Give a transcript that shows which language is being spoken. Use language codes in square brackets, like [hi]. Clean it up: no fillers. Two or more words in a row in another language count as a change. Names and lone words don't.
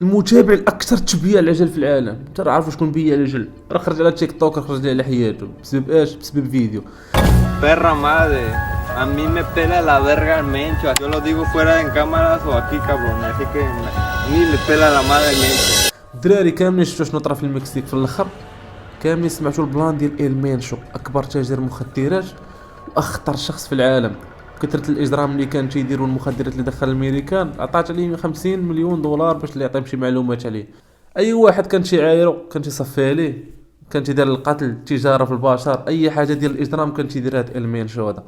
[ar] المتابع الاكثر تبيع العجل في العالم. ترى عارفوا شكون بيع العجل؟ راه خرج على تيك توك، خرج على حياته بسبب ايش؟ بسبب فيديو. [es] Perra madre, a mí me pela la verga el Mencho. Yo lo digo fuera en cámaras o aquí, cabrón. Así que a mí me pela la madre el Mencho. [ar] الدراري كاملين شفتوا شنو طرا في المكسيك في الاخر، كاملين سمعتوا البلان ديال المانشو، اكبر تاجر مخدرات واخطر شخص في العالم. كثرة الاجرام اللي كان تيديروا المخدرات اللي دخل الامريكان عطات عليه 50 مليون دولار باش اللي يعطيهم شي معلومات عليه. اي واحد كان تيعايرو كان تيصفي عليه، كان تيدير القتل، التجاره في البشر، اي حاجه ديال الاجرام كان تيدير هذا المانشو هذا.